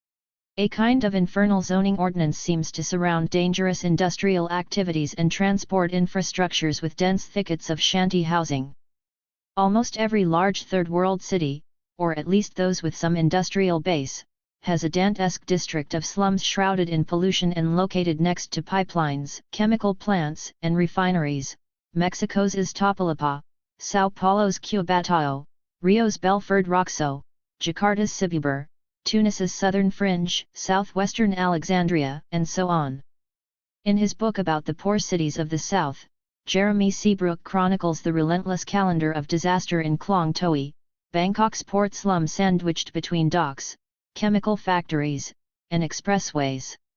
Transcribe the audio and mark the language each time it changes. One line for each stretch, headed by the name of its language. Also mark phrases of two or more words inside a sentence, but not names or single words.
English: A kind of infernal zoning ordinance seems to surround dangerous industrial activities and transport infrastructures with dense thickets of shanty housing. Almost every large third-world city, or at least those with some industrial base, has a Dantesque district of slums shrouded in pollution and located next to pipelines, chemical plants, and refineries. Mexico's Iztapalapa, Sao Paulo's Cubatao, Rio's Belford Roxo, Jakarta's Cibubur, Tunis's southern fringe, southwestern Alexandria, and so on. In his book about the poor cities of the South, Jeremy Seabrook chronicles the relentless calendar of disaster in Klong Toei, Bangkok's port slum sandwiched between docks, chemical factories, and expressways.